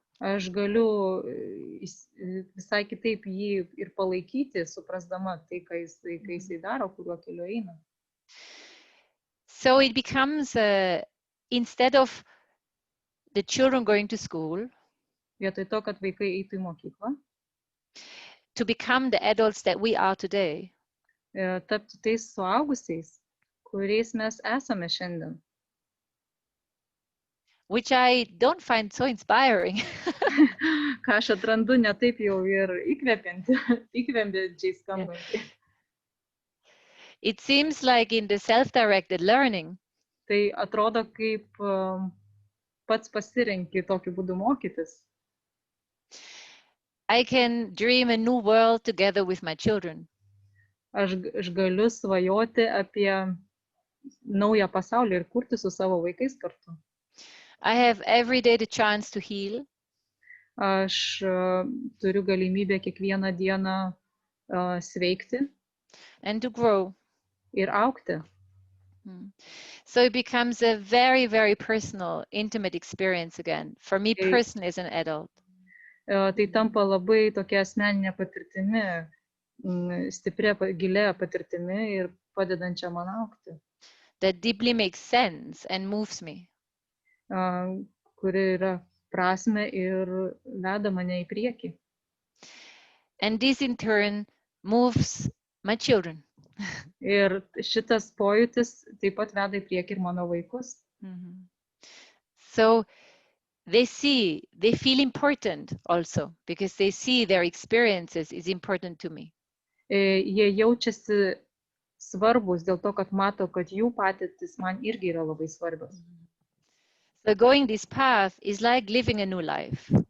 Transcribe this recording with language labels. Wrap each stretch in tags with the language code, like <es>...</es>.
<lt>Aš galiu visai kitaip jį ir palaikyti, suprasdama tai, ką jisai daro, kuriuo keliu eina.</lt> <en>So it becomes, instead of the children going to school,</en> <lt>vietoj to, kad vaikai eitų į mokyklą,</lt> <en>to become the adults that we are today.</en> <lt>Tapti tais suaugusiais, kuriais mes esame šiandien.</lt> <en>Which I don't find so inspiring.</en> <lt>Ką aš atrandu ne taip jau ir įkvepiančiai skambantį.</lt> <en>It seems like in the self-directed learning,</en> <lt>tai atrodo kaip pats pasirenki tokiu būdu mokytis.</lt> <en>I can dream a new world together with my children.</en> <lt>Aš galiu svajoti apie naują pasaulį ir kurti su savo vaikais kartu.</lt> <en>I have every day the chance to heal.</en> <lt>Aš turiu galimybę kiekvieną dieną sveikti</lt> <en>and to grow.</en> <lt>ir augti.</lt> <en>So it becomes a very, very personal, intimate experience again. For me personally as an adult.</en> <lt>Tai tampa labai tokia asmeninė patirtimi, stipria, gilia patirtimi ir padedančia man augti.</lt> <en>That deeply makes sense and moves me.</en> <lt>Kuri yra prasme ir veda mane į priekį.</lt> <en>And this in turn moves my children.</en> <lt>Ir šitas pojūtis taip pat veda į priekį ir mano vaikus.</lt> <en>So they feel important also, because they see their experiences is important to me.</en> <lt>Jie jaučiasi svarbus dėl to, kad mato, kad jų patirtis man irgi yra labai svarbios.</lt> <en>So going this path is like living a new life.</en>